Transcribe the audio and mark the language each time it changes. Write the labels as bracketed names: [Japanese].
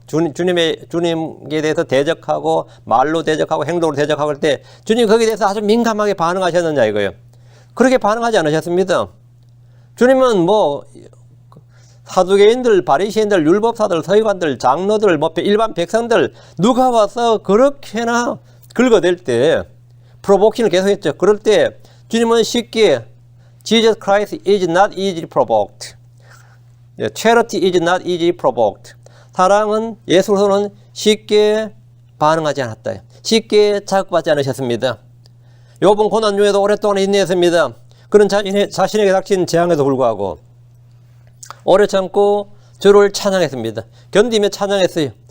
[Korean] 주님에 대해서 대적하고 말로 대적하고 행동으로 대적하고 할 때 주님 거기에 대해서 아주 민감하게 반응하셨느냐 이거예요. 그렇게 반응하지 않으셨습니다. 주님은 사두개인들, 바리새인들, 율법사들, 서기관들, 장로들, 뭐 일반 백성들 누가 와서 그렇게나 긁어댈 때 프로보킹을 계속했죠. 그럴 때 주님은 쉽게 [English] Jesus Christ is not easily provoked. Charity is not easily provoked. [Korean] 사랑은 예수로서는 쉽게 반응하지 않았다. 쉽게 자극받지 않으셨습니다. 욥은 고난 중에도 오랫동안 인내했습니다. 그는 자신에게 닥친 재앙에도 불구하고 오래 참고 주를 찬양했습니다. 견디며 찬양했어요.